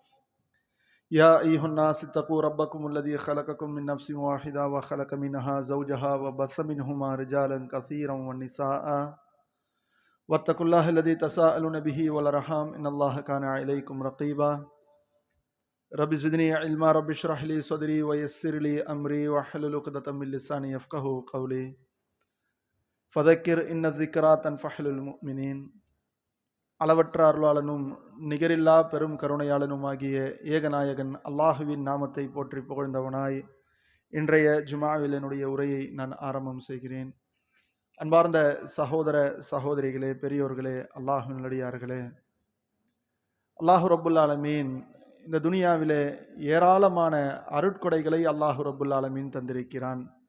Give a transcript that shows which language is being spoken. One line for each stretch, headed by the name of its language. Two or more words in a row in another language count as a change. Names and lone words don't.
Arabic: يا أيها الناس اتقوا ربكم الذي خلقكم من نفس واحدة وخلق منها زوجها وبث منهما رجالا كثيرا والنساء واتقوا الله الذي تساءلون به والأرحام إن الله كان عليكم رقيبا رب زدني علما رب اشرح لي صدري ويسر لي أمري واحلل عقدة من لساني يفقهوا قولي فذكر إن الذكرى تنفع المؤمنين.
Tamil: அளவற்ற அருளாளனும் நிகரில்லா பெரும் கருணையாளனுமாகிய ஏகநாயகன் அல்லாஹுவின் நாமத்தை போற்றி புகழ்ந்தவனாய் இன்றைய ஜுமாவில் என்னுடைய உரையை நான் ஆரம்பம் செய்கிறேன். அன்பார்ந்த சகோதர சகோதரிகளே, பெரியோர்களே, அல்லாஹ்வின் நல்லடியார்களே,
Arabic: الله رب العالمين
Tamil: இந்த துனியாவிலே ஏராளமான அருட்கொடைகளை
Arabic: الله رب العالمين
Tamil: தந்திருக்கிறான்.